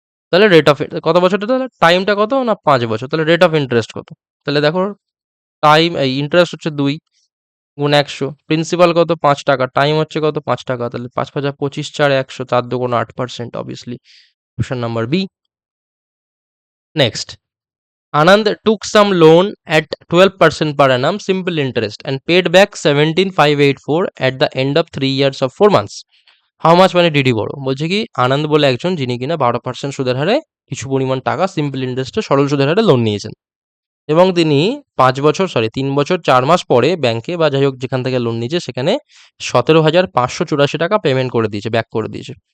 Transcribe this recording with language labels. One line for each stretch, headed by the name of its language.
Bangla: তাহলে rate of কত বছরটা, তাহলে টাইমটা কত? না 5 বছর, তাহলে রেট অফ ইন্টারেস্ট কত? তাহলে দেখো টাইম এই ইন্টারেস্ট হচ্ছে 2 গুণ 100, প্রিন্সিপাল কত? 5 টাকা, টাইম হচ্ছে কত? 5 টাকা, তাহলে 5 5 25, 4 100, 4 2 8%, obviously option number B.
English: Next, Anand took some loan at 12% per annum simple interest and paid back 17,584 at the end of 3 years of 4 months. How much money did he borrow?
Bangla: বলছে কি আনন্দ বলে একজন যিনি কিনা 12% সুদের হারে কিছু পরিমাণ টাকা সিম্পল ইন্টারেস্টে সরল সুদের হারে লোন নিয়েছেন, এবং তিনি 3 বছর 4 মাস পরে ব্যাংকে বা যাই হোক যেখান থেকে লোন নিয়েছে সেখানে 17,584 টাকা পেমেন্ট করে দিয়েছে, ব্যাক করে দিয়েছে।